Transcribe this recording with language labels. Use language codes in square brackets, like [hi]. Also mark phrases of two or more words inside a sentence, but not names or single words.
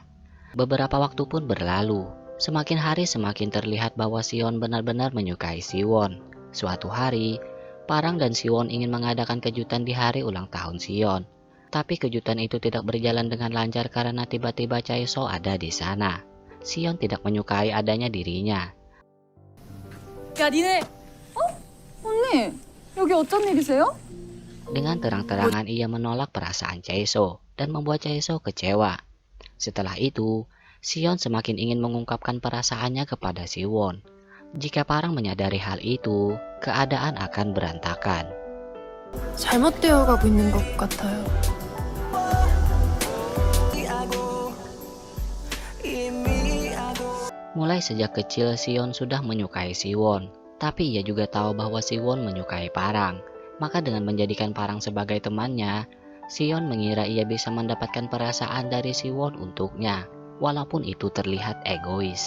[id] Beberapa waktu pun berlalu. Semakin hari semakin terlihat bahwa Sion benar-benar menyukai Siwon. Suatu hari, Parang dan Siwon ingin mengadakan kejutan di hari ulang tahun Sion. Tapi kejutan itu tidak berjalan dengan lancar karena tiba-tiba Chae-so ada di sana. Sion tidak menyukai adanya dirinya. [ko] 야, 니네. 언니, 여기 어쩐 일이세요? [id] Dengan terang-terangan ia menolak perasaan Chae-so dan membuat Chae-so kecewa. Setelah itu, Sion semakin ingin mengungkapkan perasaannya kepada Siwon. Jika Parang menyadari hal itu, keadaan akan berantakan. [ko] 잘못되어 가고 있는 것 같아요. [id] Mulai sejak kecil Sion sudah menyukai Siwon, tapi ia juga tahu bahwa Siwon menyukai Parang. Maka dengan menjadikan Parang sebagai temannya, Sion mengira ia bisa mendapatkan perasaan dari Siwon untuknya, walaupun itu terlihat egois.